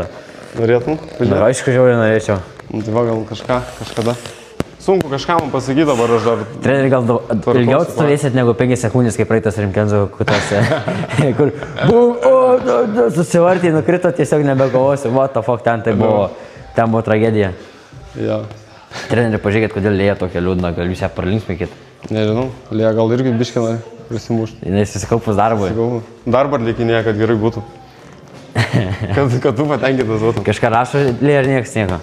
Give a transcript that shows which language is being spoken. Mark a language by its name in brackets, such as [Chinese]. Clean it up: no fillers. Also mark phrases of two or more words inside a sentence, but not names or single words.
[Lithuanian] Norėtum? Na, aišku, žiauriai norėčiau. Nu, tai va gal kažkada. Sunku kažką man pasakyti dabar, aš dar... Treneri, gal ilgiau atstovėsit negu 5 sekundės, kaip praeitas Rimkenzo kutose. Kur susivartė, nukrito, tiesiog nebekovosiu. [English] What the fuck, [Lithuanian] ten buvo tragedija. Ja. Treneri, pažiūrėkit, kodėl Lėja tokia liūdna, gal jūs ją pralinksmėkit. Nežinau, Lėja gal irgi biškį nori prisimušti. Jis susikaupus darbui. Darbą atlikinėja, kad gerai būtų. Kad tu patenkintas būtum. Kažką rašo Lėja ir niekas nieko.